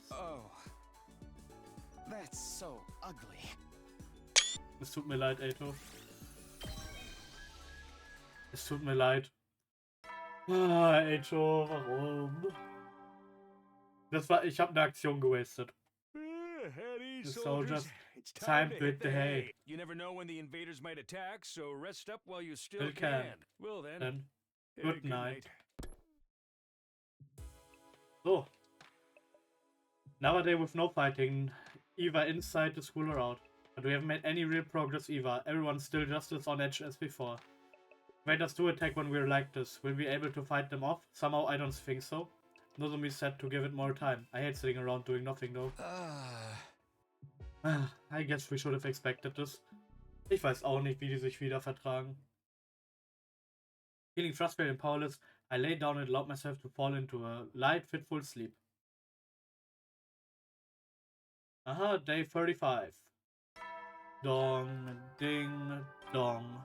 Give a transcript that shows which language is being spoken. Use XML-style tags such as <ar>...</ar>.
<en>Oh. That's so ugly.</en> <de>Es tut mir leid, Eito. Es tut mir leid. Eito, warum? Ich habe eine Aktion gewastet.</de> <en>Heady soldiers, it's time to hit the hay. You never know when the invaders might attack, so rest up while you still Still can. Well then, Good night. So. Another day with no fighting. Either inside the school or out. But we haven't made any real progress either. Everyone's still just as on edge as before. Invaders do attack when we're like this. Will we be able to fight them off? Somehow I don't think so. Nozomi said to give it more time. I hate sitting around doing nothing though. I guess we should have expected this.</en> <de>Ich weiß auch nicht, wie die sich wieder vertragen.</de> <en>Feeling frustrated and powerless, I lay down and allowed myself to fall into a light, fitful sleep. Aha, day 35. Dong, ding, dong.</en>